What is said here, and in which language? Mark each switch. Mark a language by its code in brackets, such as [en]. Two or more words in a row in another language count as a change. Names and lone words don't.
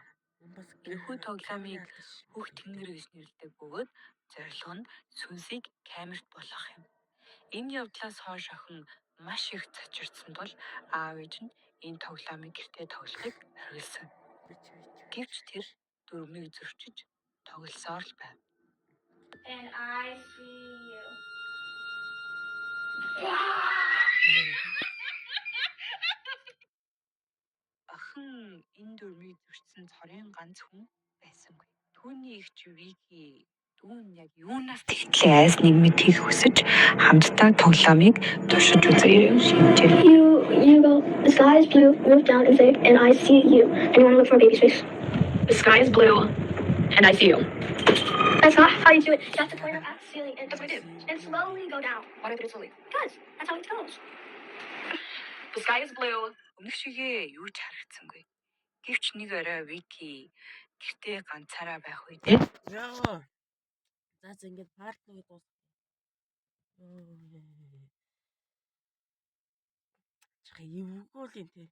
[mn] Энэхүү тоглоомыг Хүүхд тэнгэр гэж нэрлэдэг бөгөөд зорилго нь сүнсийг камерт болгох юм. Энэ явдлаас хойш охин маш их цочирдсан тул аав ээж нь энэ тоглоомыг гэртээ тоглохыг орхиулсан. Гэвч тэр дөрмийг зөрчиж тоглосоор л байв. [en] And I see you. [mn] Охин энэ дөрмийг зөрчсөн цорын ганц хүн байсангүй. Түүний эгч Вики дүүн яг юунаас тэгтлээ айсныг мэдхийг хүсэж хамтдаа тоглоомыг туршиж үзээрэй шийджээ. [en] You go, the sky is blue, move down and say, and I see you. And you want to look for a baby's face. The sky is blue, and I see you. That's not how you do it. You have to point up at the ceiling and That's what I did. And slowly go down. Why do I do it slowly? Because that's how it goes. The sky is blue. [mn] Өмнөх шигээ юу ч харагдсангүй. Гэвч нэг орой Вики гэртээ ганцаараа байх үед Яа. За ингэж парт нэг дуусах. Чага эвгүй л юм те.